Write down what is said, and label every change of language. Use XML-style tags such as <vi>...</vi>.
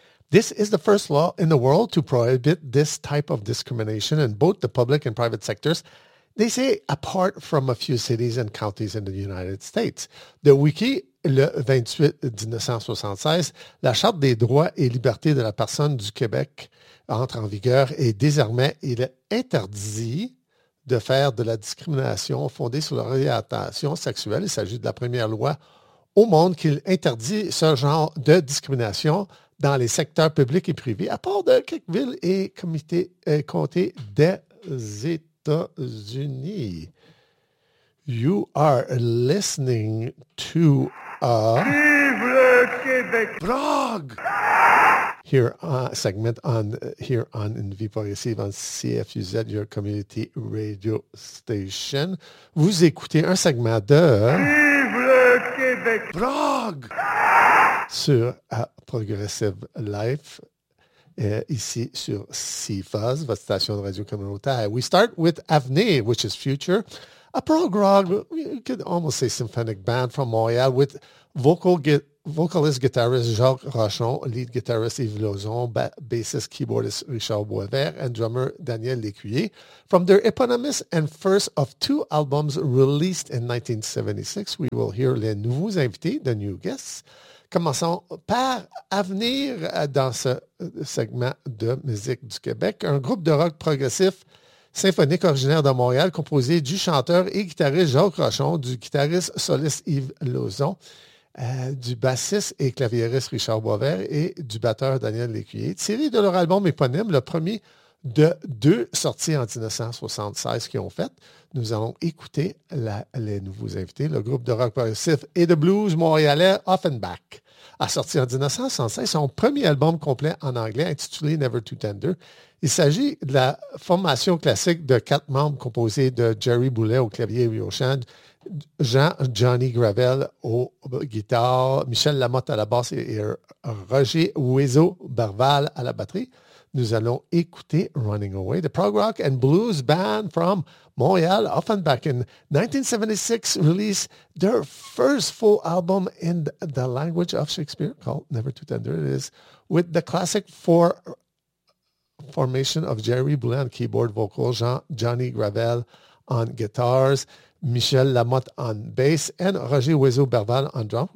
<en>This is the first law in the world to prohibit this type of discrimination in both the public and private sectors. They say, apart from a few cities and counties in the United States.</en> <fr>The Wiki, le 28, 1976, la Charte des droits et libertés de la personne du Québec entre en vigueur et désormais, il est interdit de faire de la discrimination fondée sur l'orientation sexuelle. Il s'agit de la première loi au monde qui interdit ce genre de discrimination dans les secteurs publics et privés, à part de quelques villes et comtés des États. États-Unis.</fr> <en>You are listening to a</en> <fr>Vive le Québec</fr> <en>blog here on segment on here on In Vie Progressive on CFUZ, your community radio station.</en> <fr>Vous écoutez un segment de Vive le Québec blog sur A Progressive Life. Ici sur CIFAS, votre station de radio communautaire.</fr> <en>We start with Avenir, which is Future, a prog rock, you could almost say symphonic band from Montreal with vocalist-guitarist Jacques Rochon, lead guitarist Yves Lauzon, bassist-keyboardist Richard Boisvert, and drummer Daniel Lécuyer. From their eponymous and first of two albums released in 1976, we will hear Les Nouveaux Invités, The New Guests.</en> <fr>Commençons par Avenir dans ce segment de Musique du Québec, un groupe de rock progressif symphonique originaire de Montréal composé du chanteur et guitariste Jacques Rochon, du guitariste soliste Yves Lauzon, du bassiste et claviériste Richard Boisvert et du batteur Daniel Lécuyer. Tiré de leur album éponyme, le premier de deux sorties en 1976 qu'ils ont faites, nous allons écouter les nouveaux invités. Le groupe de rock progressif et de blues montréalais Offenbach a sorti en 1976 son premier album complet en anglais intitulé Never Too Tender. Il s'agit de la formation classique de quatre membres composés de Jerry Boulet au clavier et au chant, Johnny Gravel au guitare, Michel Lamotte à la basse et Roger Ouiseau Barval à la batterie. Nous allons écouter</fr> <en>Running Away, the prog rock and blues band from Montréal, Offenbach, in 1976, released their first full album in the language of Shakespeare, called Never Too Tender It Is, with the classic four formation of Jerry Boulet on keyboard vocals, Johnny Gravel on guitars, Michel Lamotte on bass, and Roger Ouiseau Berval on drum.</en>